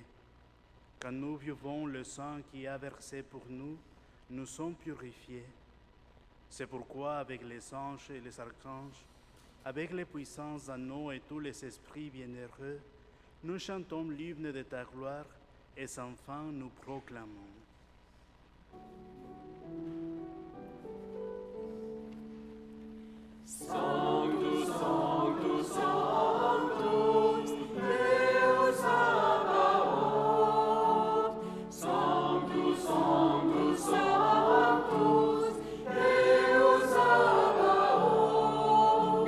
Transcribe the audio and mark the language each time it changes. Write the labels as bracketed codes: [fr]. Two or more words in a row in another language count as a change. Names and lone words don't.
[fr] Quand nous vivons le sang qui a versé pour nous, nous sommes purifiés. C'est pourquoi avec les anges et les archanges, avec les puissances anneaux et tous les esprits bienheureux, nous chantons l'hymne de ta gloire et sans fin nous proclamons. [la] Sanctus, Sanctus, Sanctus, Deus Sabaoth. Sanctus, Sanctus, Sanctus, Deus Sabaoth.